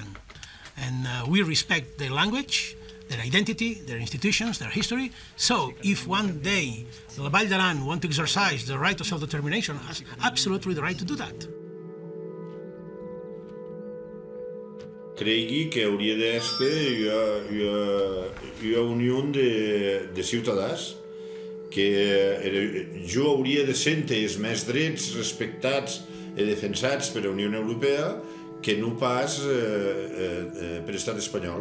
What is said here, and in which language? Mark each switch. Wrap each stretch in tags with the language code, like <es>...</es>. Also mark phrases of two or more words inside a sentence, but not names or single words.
<en>And we respect their language, their identity, their institutions, their history. So if one day the Vall d'Aran want to exercise the right of self-determination, has absolutely the right to do that.</en> <ca>Cregui que hauria d'estar una unió de ciutadans que jo hauria de sentir els més drets respectats i defensats per la Unió Europea que no pas per l'estat espanyol.</ca>